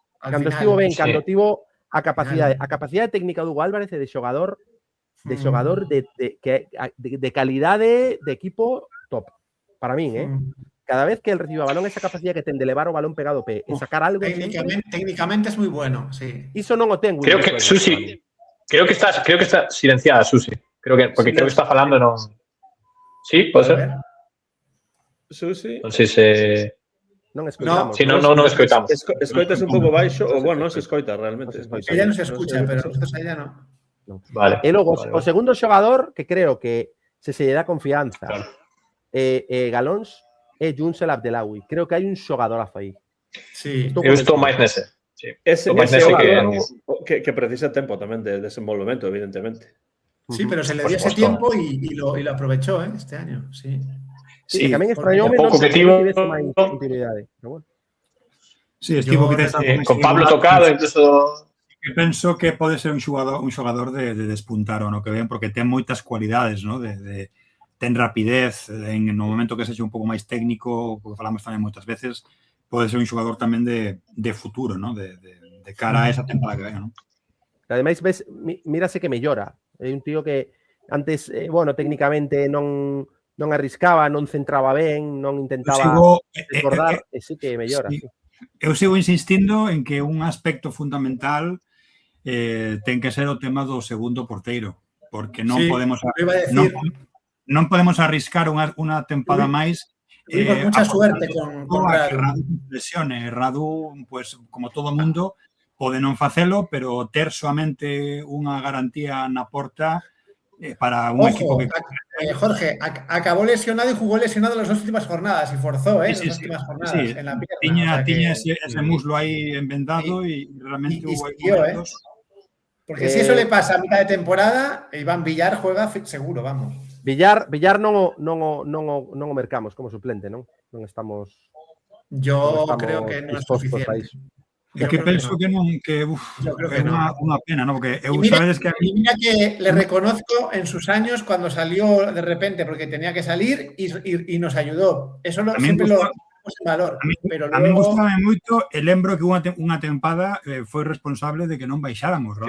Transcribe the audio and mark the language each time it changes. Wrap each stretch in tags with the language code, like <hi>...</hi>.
<gl>Cando estivo ben, cando tivo a capacidade técnica do Hugo Álvarez de xogador de calidade de equipo top. Para min, Cada vez que él recibe balón,</gl> <es>esa capacidad</es> <gl>que ten de elevar o balón pegado e sacar algo...</gl> <es>Técnicamente es muy bueno, sí.</es> <gl>Iso non o ten. Creo que Susi, creo que está silenciada, Susi. Porque creo que está falando non... Sí, pode ser? Susi? Non sei se... Non escoitamos. Si, non escoitamos. Escoitas un pouco baixo, ou bueno, non se escoita realmente.</gl> <es>Ella non se escucha, pero nosotros a ella non.</es> <gl>Vale. E logo, o segundo xogador, que creo que se lle dá confianza, Galóns, é Junsel Abdelawi. Creo que hai un xogadorazo aí. Sí. Eu estou máis nese. Ese que precisa tempo tamén de desenvolvemento, evidentemente.</gl> <es>Sí, pero se le dio ese tiempo y lo aprovechó este año, sí.</es> <gl>Sí, que tamén extrañoume non que tivese máis continuidade. Pero bueno. Sí, estivo que con Pablo tocado, incluso... Penso que pode ser un xogador de despuntar o no que ven, porque ten moitas cualidades, ¿no? Ten rapidez, no momento que sexa un pouco máis técnico, que falamos tamén moitas veces, pode ser un xogador tamén de futuro, ¿no? De cara a esa temporada que ven, ¿no? Ademais, mírase que mellora. É un tío que antes, técnicamente non non arriscaba, non centraba ben, non intentaba desbordar, e sí que mellora. Sí. Eu sigo insistindo en que un aspecto fundamental ten que ser o tema do segundo porteiro, porque non podemos non podemos arriscar unha tempada máis.</gl> <es>Tuvimos mucha suerte con Radu lesione.</es> <gl>Radu, pues, como todo mundo, pode non facelo, pero ter soamente unha garantía na porta para un equipo que...</gl> <es>Jorge, acabó lesionado y jugó lesionado las 2 últimas jornadas y forzó, las últimas jornadas en la pierna. Tiña ese muslo ahí envendado y realmente hubo momentos... Porque si eso le pasa a mitad de temporada, Iván Villar juega seguro, vamos.</es> <gl>Villar non o mercamos como suplente, non? Non estamos...</gl> <es>Yo creo que</es> <gl>non é suficiente. É que penso que non, que é unha pena, ¿no? Porque eu sabedes que...</gl> <es>Mira que le reconozco en sus años cuando salió de repente, porque tenía que salir y nos ayudó. Eso siempre lo ponemos en valor.</es> <gl>A mí gustaba moito e lembro que unha tempada foi responsable de que non baixáramos.</gl>